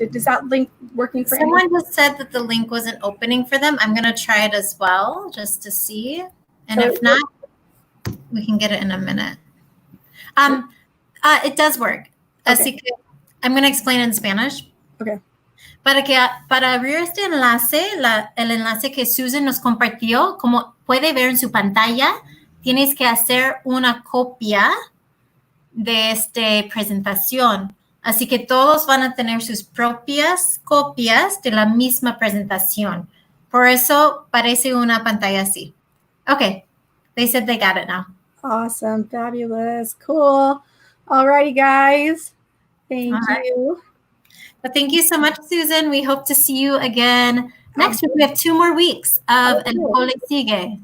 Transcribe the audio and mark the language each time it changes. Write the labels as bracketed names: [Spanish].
[English] Is that link working for Someone anyone? just said that the link wasn't opening for them. I'm going to try it as well, just to see. And if not, we can get it in a minute. It does work. Okay. [Spanish] Así que [English] I'm going to explain in Spanish. Okay. [Spanish] Para abrir este enlace, el enlace que Susan nos compartió, como puede ver en su pantalla, tienes que hacer una copia de esta presentación. Así que todos van a tener sus propias copias de la misma presentación. Por eso parece una pantalla así. [English] Okay, they said they got it now. Awesome, fabulous, cool. Alrighty, guys. Thank you. But thank you so much, Susan. We hope to see you again next week. We have 2 more weeks of elcolesigue.